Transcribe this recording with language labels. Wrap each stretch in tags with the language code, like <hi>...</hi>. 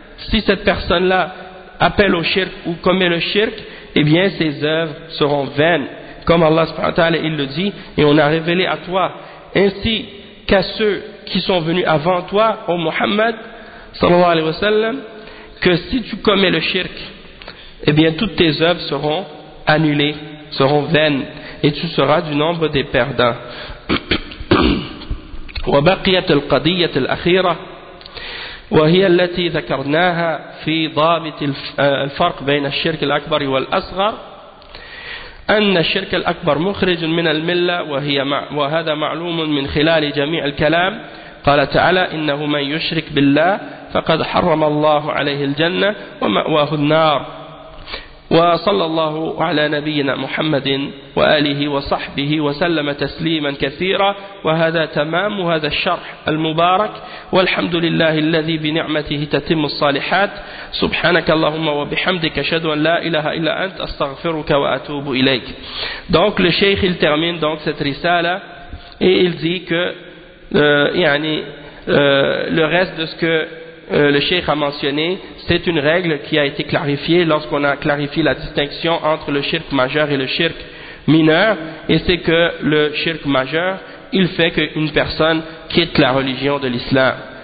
<fr>si cette personne-là appelle au shirk ou commet le shirk, eh bien ses œuvres seront vaines, comme Allah subhanahu wa ta'ala il le dit, et on a révélé à toi ainsi qu'à ceux qui sont venus avant toi, ô Muhammad sallallahu alayhi wa sallam, que si tu commets le shirk, eh bien toutes tes œuvres seront annulées, seront vaines, et tu seras du nombre des perdants.</fr> <ar>وبقيت القضية الأخيرة وهي التي ذكرناها في ضابط الفرق بين الشرك الأكبر والأصغر أن الشرك الأكبر مخرج من الملة وهذا معلوم من خلال جميع الكلام قال تعالى إنه من يشرك بالله فقد حرم الله عليه الجنة ومأواه النار وصلى الله على نبينا محمد وآله وصحبه وسلم تسليما كثيرا وهذا تمام هذا الشرح المبارك والحمد لله الذي بنعمته تتم الصالحات سبحانك اللهم وبحمدك أشهد أن لا إله إلا أنت أستغفرك وأتوب إليك.</ar> <fr>Donc le cheikh il termine donc cette risala et il dit que le reste de ce que le cheikh a mentionné, c'est une règle qui a été clarifiée lorsqu'on a clarifié la distinction entre le shirk majeur et le shirk mineur, et c'est que le shirk majeur, il fait qu'une personne quitte la religion de l'islam.</fr>